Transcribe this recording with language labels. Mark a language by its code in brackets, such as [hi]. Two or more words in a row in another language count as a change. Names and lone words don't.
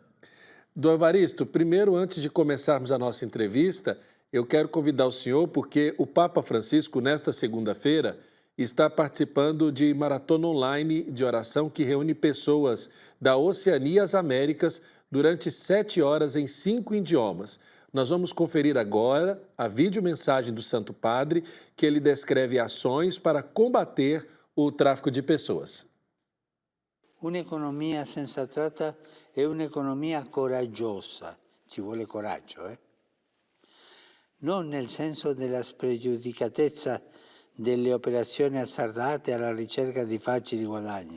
[pt] Dom Evaristo, primeiro, antes de começarmos a nossa entrevista, eu quero convidar o senhor porque o Papa Francisco, nesta segunda-feira, está participando de maratona online de oração que reúne pessoas da Oceania às Américas durante 7 horas em 5 idiomas. Nós vamos conferir agora a videomensagem do Santo Padre, que ele descreve ações para combater o tráfico de pessoas. [it] Un'economia senza tratta è un'economia coraggiosa, ci vuole coraggio, non nel senso della spregiudicatezza delle operazioni azzardate alla ricerca di facili guadagni.